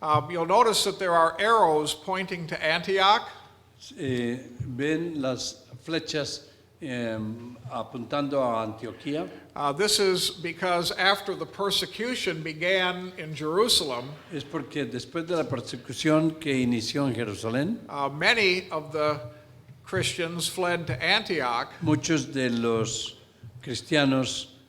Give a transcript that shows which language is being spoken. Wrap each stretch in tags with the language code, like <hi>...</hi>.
<en>You'll notice that there are arrows pointing to Antioch.</en> <es>ven las flechas apuntando a Antioquía.</es> <en>This is because after the persecution began in Jerusalem,</en> <es>Es porque después de la persecución que inició en Jerusalén,</es> <en>many of the Christians fled to Antioch,</en> <es>muchos de los cristianos</es>